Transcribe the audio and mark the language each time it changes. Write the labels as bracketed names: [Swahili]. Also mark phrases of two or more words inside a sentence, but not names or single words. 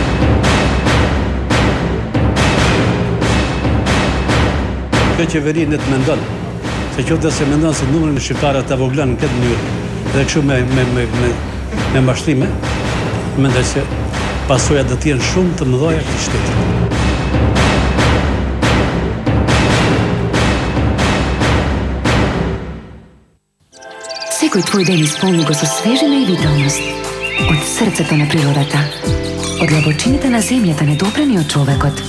[Albanian] Kjo qeveri në të mendon, se qoftë se mendon se numrin e shqiptarëve të voglan në këtë mënyrë, dhe kështu me mbashtrime, mendoj se pasojat do të jenë shumë të mëdha këtij shteti. [Macedonian] Секој твој ден исполни го со свежина и виталност. Од срцето на природата. Од длабочините на земјата недопрени од човекот.